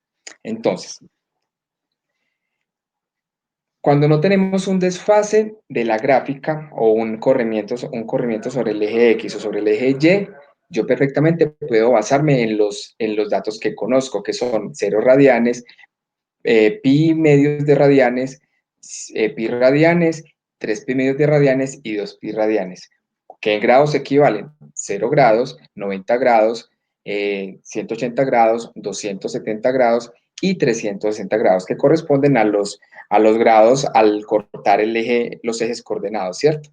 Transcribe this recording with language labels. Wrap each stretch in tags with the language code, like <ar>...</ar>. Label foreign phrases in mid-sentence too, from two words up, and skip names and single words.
<es>Entonces, cuando no tenemos un desfase de la gráfica o un corrimiento sobre el eje X o sobre el eje Y, yo perfectamente puedo basarme en los datos que conozco, que son 0 radianes, pi medios de radianes, pi radianes, 3 pi medios de radianes y 2 pi radianes. ¿Qué en grados equivalen? 0 grados, 90 grados, 180 grados, 270 grados y 360 grados, que corresponden a los grados al cortar los ejes coordenados, ¿cierto?</es>